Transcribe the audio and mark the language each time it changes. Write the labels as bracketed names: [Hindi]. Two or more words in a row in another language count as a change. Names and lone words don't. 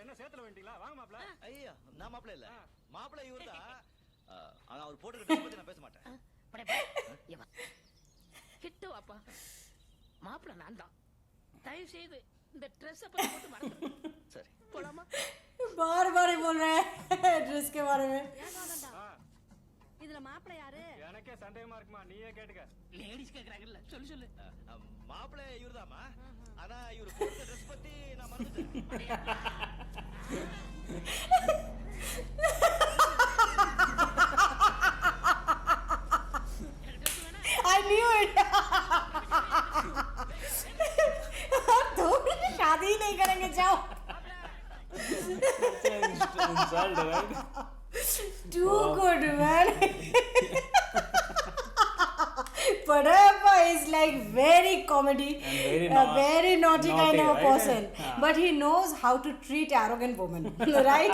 [Tamil] என்ன சேத்துல வேண்டிங்களா? வாங்க மாப்ள. ஐயா, நான் மாப்பிள்ளை இல்ல, மாப்பிள்ளை இவர்தான், ஆனா அவர் போட்டுக்கிற ட்ரெஸ் பத்தி நான் பேச மாட்டேன். படைப்பா ஏவா கிட்ட வாப்பா. மாப்பிள்ளை நான் தான். தயவு செய்து இந்த ட்ரெஸ் பத்தி போட்டு மறந்துரு. சரி போலாமா? [Hindi] बार बार बोल रहे हैं ड्रेस के बारे में. [Tamil] இதுல மாப்பிள்ளை யாரு? எனக்கே சந்தேகமா இருக்குமா, நீயே கேட்டுக்க. லேடிஸ் கேக்குறாங்கல்ல, சொல்லு. மாப்பிள்ளை இவர்தாமா, ஆனா இவர் போட்டுக்கிற ட்ரெஸ் பத்தி நான் மறந்துட்டேன். [English] I knew it. [Hindi] तुम शादी नहीं करेंगे, जाओ. [English] Insult, right? Too good, man. Padappa is like very comedy, And very naughty kind of a right? person. But he knows how to treat arrogant women, right?